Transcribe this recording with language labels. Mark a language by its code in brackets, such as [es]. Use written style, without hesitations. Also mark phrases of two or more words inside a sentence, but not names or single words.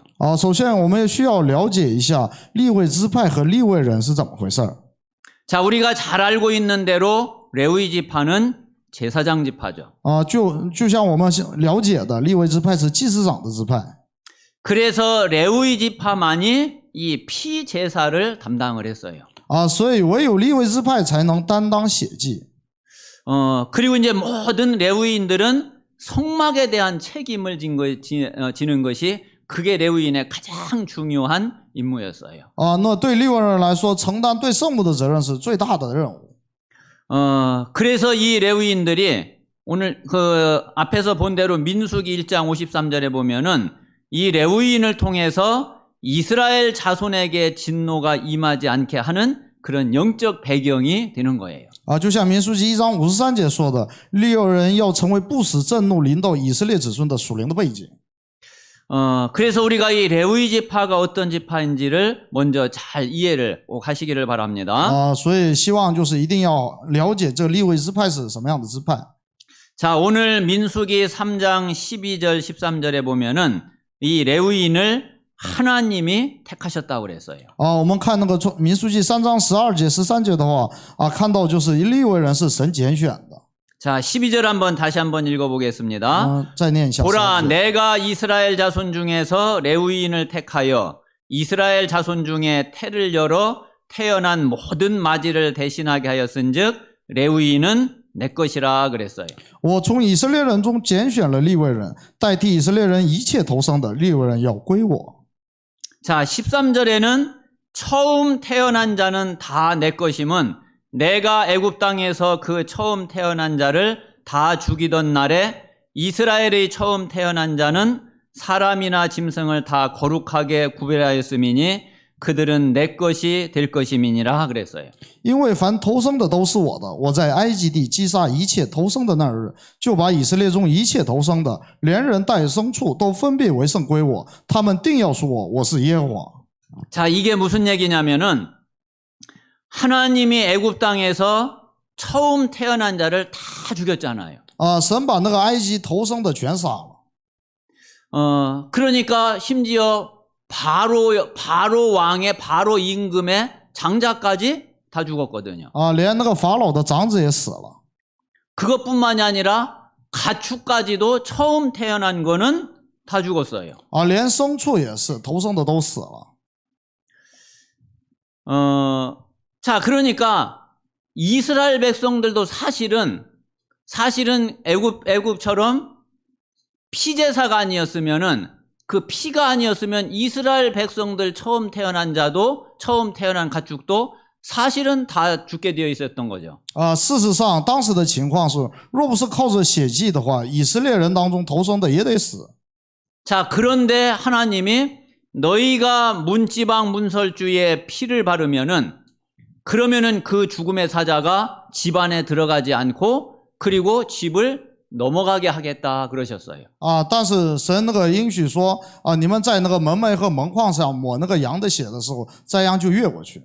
[zh] 首先我们需要了解一下利未支派和利未人是怎么回事。 [ko] 자, 우리가 잘 알고 있는 대로 레위 지파는 제사장 지파죠. [zh] 就像我们了解的，利未支派是祭司长的支派。 [ko] 그래서 레위 지파만이 이 피 제사를 담당을 했어요. [zh] 所以唯有利未支派才能担当血祭。 [ko] 그리고 이제 모든 레위인들은 성막에 대한 책임을 지는 것이 그게 레위인의 가장 중요한 임무였어요. [zh] 那对利未人来说，承担对圣幕的责任是最大的任务。 [ko] 그래서 이 레위인들이 오늘 그 앞에서 본 대로 민수기 1장 53절에 보면은 이 레위인을 통해서 이스라엘 자손에게 진노가 임하지 않게 하는 그런 영적 배경이 되는 거예요. [zh] 就像民数记1章53节说的，利未人要成为不使震怒临到以色列子孙的属灵的背景。 [ko] 그래서 우리가 이 레위 지파가 어떤 지파인지를 먼저 잘 이해를 꼭 하시기를 바랍니다. [zh] 所以希望就是一定要了解这利未支派是什么样的支派。 [ko] 자, 오늘 민수기 3장 12절 13절에 보면은 이 레위인을 하나님이 택하셨다고 그랬어요. [zh] 我们看那个民数记3章12节13节的话，看到就是利未人是神拣选的。 [ko] 자, 12절 다시 한번 읽어보겠습니다. [zh] 再念一下。 [ko] 보라, 내가 이스라엘 자손 중에서 레위인을 택하여 이스라엘 자손 중에 태를 열어 태어난 모든 마지를 대신하게 하였은즉 레위인은 내 것이라 그랬어요. [zh] 我从以色列人中拣选了利未人，代替以色列人一切头生的利未人要归我。 [ko] 자, 13절에는 처음 태어난 자는 다 내 것임은 내가 애굽 땅에서 그 처음 태어난 자를 다 죽이던 날에 이스라엘의 처음 태어난 자는 사람이나 짐승을 다 거룩하게 구별하였음이니 그들은 내 것이 될 것임이니라 그랬어요. [zh] 因为凡头生的都是我的，我在埃及地击杀一切头生的那日，就把以色列中一切头生的，连人带牲畜都分别为圣归我，他们定要说我是耶和华。 [ko] 자, 이게 무슨 얘기냐면은 하나님이 애굽 땅에서 처음 태어난 자를 다 죽였잖아요. [zh] 神把那个埃及头生的全杀了。 [ko] 그러니까 심지어 바로 왕의 바로 임금의 장자까지 다 죽었거든요. [zh] 连那个法老的长子也死了。 [ko] 그것뿐만이 아니라 가축까지도 처음 태어난 거는 다 죽었어요. [zh] 连牲畜也是，头生的都死了。 [ko] 자, 그러니까 이스라엘 백성들도 사실은 사실은 애굽처럼 피제사가 아니었으면은 그 피가 아니었으면 이스라엘 백성들 처음 태어난 자도 처음 태어난 가축도 사실은 다 죽게 되어 있었던 거죠. [zh] 事实上，当时的情况是，若不是靠着血祭的话，以色列人当中头生的也得死。 [ko] 자, 그런데 하나님이 너희가 문지방 문설주에 피를 바르면은 그러면은 그 죽음의 사자가 집 안에 들어가지 않고 그리고 집을 넘어가게 하겠다 그러셨어요. [zh] 但是神那个应许说，你们在那个门楣和门框上抹那个羊的血的时候，这样就越过去。